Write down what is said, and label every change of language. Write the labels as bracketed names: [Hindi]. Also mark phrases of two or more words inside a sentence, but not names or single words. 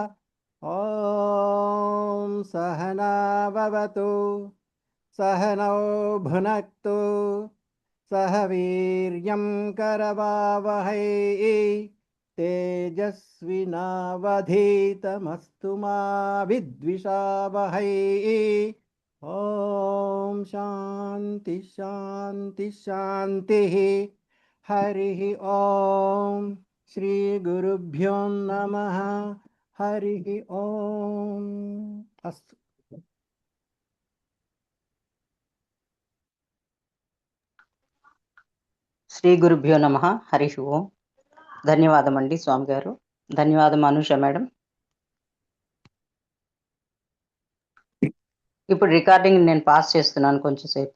[Sanskrit] ॐ सहना भवतु, सहनौ भुनक्तु, सह वीर्यं करवावहै, तेजस्विनावधीतमस्तु मा विद्विषावहै. ॐ शान्ति शान्ति शान्तिः. हरिः ॐ. श्रीगुरुभ्यो नमः. हरिः ॐ. अस्तु. శ్రీ గురుభ్యో నమ. హరి ఓం. [Telugu] ధన్యవాదం అండి స్వామి గారు. ధన్యవాదం అనుష మేడం. ఇప్పుడు రికార్డింగ్ నేను పాస్ చేస్తున్నాను కొంచెం సేపు.